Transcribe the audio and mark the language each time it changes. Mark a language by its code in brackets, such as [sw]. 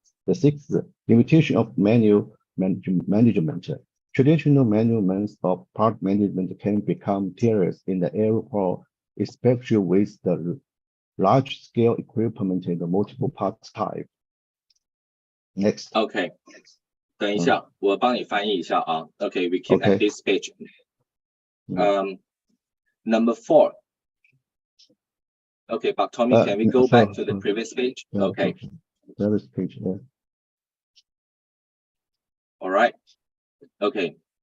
[en] The 6th, limitation of manual management. Traditional manual means of part management can become tedious in the area, especially with the large-scale equipment and the multiple parts type. Next. Okay. [zh] 等一下，我帮你翻译一下啊。 [en] Okay, we keep at this page. Number 4. Okay, but Tommy, can we go back to the previous page? Okay. Previous page, yeah. All right. Okay.